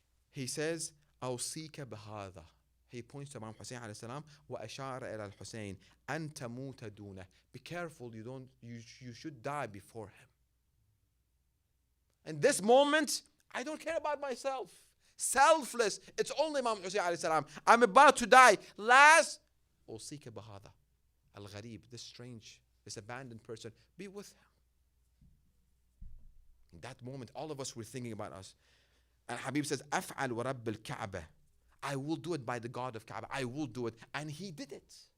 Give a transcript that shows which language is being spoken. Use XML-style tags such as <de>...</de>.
<en>He says,</en> <ar>أوصيك بهذا.</ar> <en>He points to Imam Hussein alayhi salam,</en> <ar>وأشار إلى الحسين أن تموت دونه.</ar> <en>Be careful, you should die before him. In this moment, I don't care about myself. Selfless. It's only Imam Hussein alayhi salam. I'm about to die. Last,</en> <ar>أوصيك بهذا.</ar> <en>Al-Gharib, this strange, this abandoned person, be with him. In that moment, all of us were thinking about us. And Habib says,</en> <ar>أفعل ورب الكعبة.</ar> <en>I will do it by the God of Kaaba. I will do it. And he did it.</en>